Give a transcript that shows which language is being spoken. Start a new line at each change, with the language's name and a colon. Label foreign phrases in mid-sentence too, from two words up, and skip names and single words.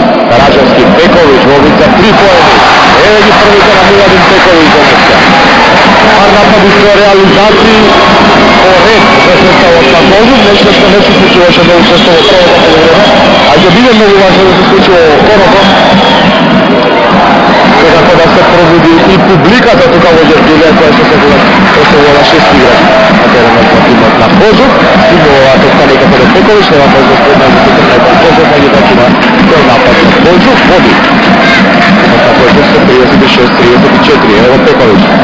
Macedonian: Караджевски, Пекович во вид за 3 поени. Еве ги првите на Миладин Пекович денеска. Пар напади со реализации по ред за составот на Кожук, нешто што не се случуваше да учествува во првото полувреме, а ќе биде многу важно да се случува во второто. некако да се пробуди и публиката тука во Ѓергелија која што се оставила 6 играч на теренот на тимот на Кожук. Стигнува оваа топка некако до Пековиќ, нема можност една за Кожук, меѓутоа има цел напад на Кожук, води. На Кожук се 36-34, ево Пековиќ.